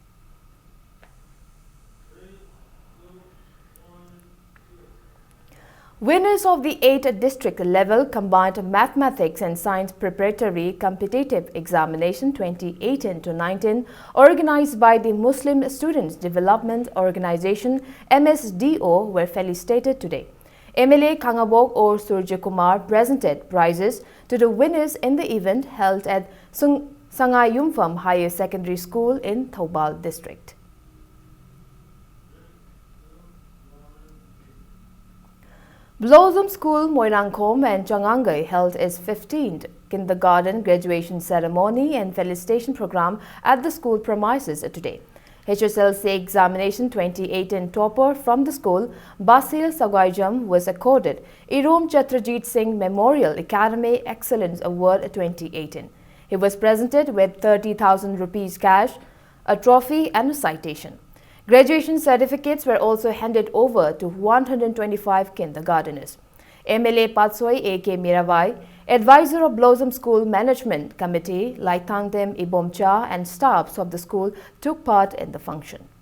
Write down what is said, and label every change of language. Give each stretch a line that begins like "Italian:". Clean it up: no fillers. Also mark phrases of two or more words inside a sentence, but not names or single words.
English: Winners of the 8th district level combined mathematics and science preparatory competitive examination 2018-19 organized by the Muslim Students Development Organization MSDO were felicitated today. MLA Kangabok or Surya Kumar presented prizes to the winners in the event held at Sangai Yumpham Higher Secondary School in Thoubal district. Blossom School, Moirangkom and Changangai held its 15th kindergarten graduation ceremony and felicitation program at the school premises today. HSLC examination 2018 topper from the school, Basil Sagaijam, was accorded Irom Chatrajit Singh Memorial Academy Excellence Award 2018. He was presented with 30,000 rupees cash, a trophy and a citation. Graduation certificates were also handed over to 125 kindergarteners. MLA Patsoi A.K. Mirabai, advisor of Blossom School Management Committee, Laitangdem Ibomcha and staffs of the school took part in the function.